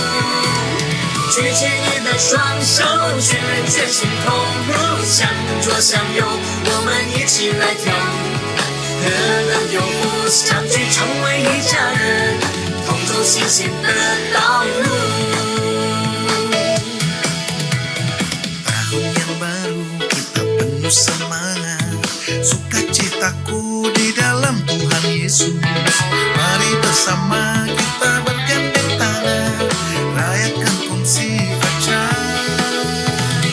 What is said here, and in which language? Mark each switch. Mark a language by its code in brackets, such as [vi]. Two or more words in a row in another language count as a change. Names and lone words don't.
[zh] 举起你的双手，全人全心投入，向左向右，我们一起来跳舞，何能有福？相聚成为一家人，同走新鲜的道路。 [id] Tahun yang baru kita penuh semangat, sukacitaku di dalam Tuhan Yesus. Mari bersama kita bergandeng tangan, rayakan kongsi fajar.